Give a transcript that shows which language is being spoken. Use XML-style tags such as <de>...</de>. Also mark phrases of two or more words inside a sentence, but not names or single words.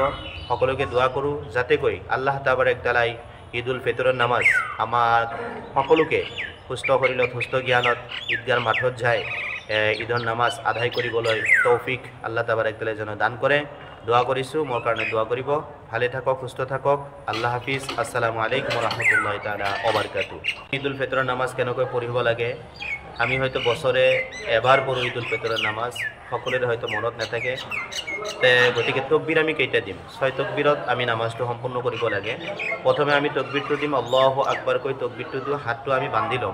<as>সকলোকে দোৱা কৰোঁ যাতেকৈ আল্লাহ তাবাৰক তাআলাই ঈদ উল ফিতৰৰ নামাজ আমাৰ সকলোকে সুস্থ শৰীৰত সুস্থ জ্ঞানত ঈদগাৰ মাঠত যায় ঈদৰ নামাজ আদায় কৰিবলৈ তৌফিক আল্লাহ তাবাৰক তাআলাই যেন দান কৰে। দোৱা কৰিছোঁ, মোৰ কাৰণে দোৱা কৰিব। ভালে থাকক, সুস্থ থাকক।</as> <ur>اللہ حافظ.</ur> <ar>السلام عليكم وتعالى وبركاته.</ar> <as>ঈদ উল ফিতৰৰ নামাজ কেনেকৈ পঢ়িব লাগে? আমি হয়তো বছৰে এবাৰ পঢ়ো ঈদ উল ফিতৰৰ নামাজ, সকলোৰে হয়তো মনত নাথাকে। গতিকে তকবিৰ আমি কেইটা দিম? 6 তকবিৰত আমি নামাজটো সম্পূৰ্ণ কৰিব লাগে। প্ৰথমে আমি তকবিৰটো দিম আল্লাহু আকবাৰকৈ তকবিৰটো দিওঁ, হাতটো আমি বান্ধি ল'ম।</as>